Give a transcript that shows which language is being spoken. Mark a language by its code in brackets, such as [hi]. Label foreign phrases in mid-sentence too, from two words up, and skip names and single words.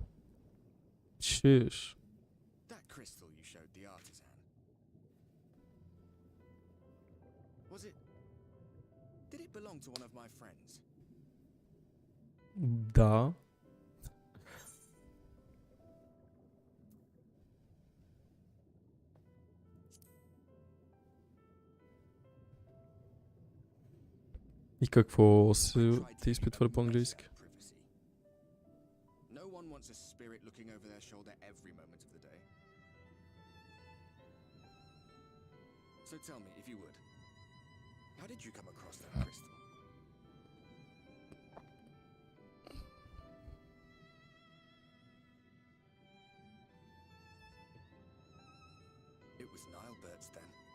[bg] Чиш. Да. И какво се ти изпитвали по-английски? [en] A spirit looking over their shoulder every moment of the day. So tell me, if you would, how did you come across that crystal? It was Nilbert's then.